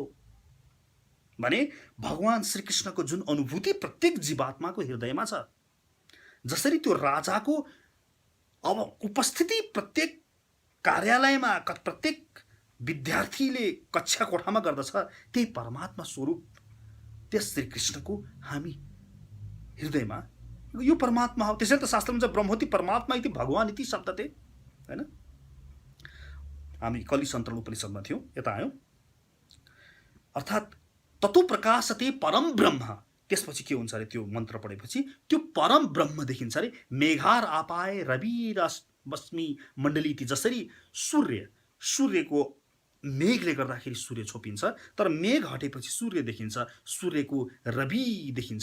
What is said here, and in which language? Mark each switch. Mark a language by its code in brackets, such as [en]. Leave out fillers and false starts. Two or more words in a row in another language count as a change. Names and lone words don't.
[ne] भने भगवान श्री कृष्णको जुन अनुभूति प्रत्येक जीवात्माको हृदयमा छ, जसरी त्यो राजाको अब उपस्थिति प्रत्येक कार्यालयमा, प्रत्येक विद्यार्थीले कक्षा कोठामा गर्दछ, त्यही परमात्मा स्वरूप त्यस श्री कृष्णको हामी हृदयमा यो परमात्मा हो। त्यसैले त शास्त्रमा भन्छ [sa] ब्रह्मोति परमात्मा इति भगवान इति शब्दते, [ne] हैन? हामी कलि सन्तरण उपनिषदमा थियौँ, यता आयौँ। [sa] अर्थात् ततो प्रकाशते परम ब्रह्म, [ne] त्यसपछि के हुन्छ अरे त्यो मन्त्र पढेपछि त्यो परम ब्रह्म देखिन्छ अरे। [sa] मेघार आपाए रवि रश्मि मण्डलिती, [ne] जसरी सूर्यको मेघले गर्दाखेरि सूर्य छोपिन्छ, तर मेघ हटेपछि सूर्य देखिन्छ, सूर्यको रवि देखिन्छ।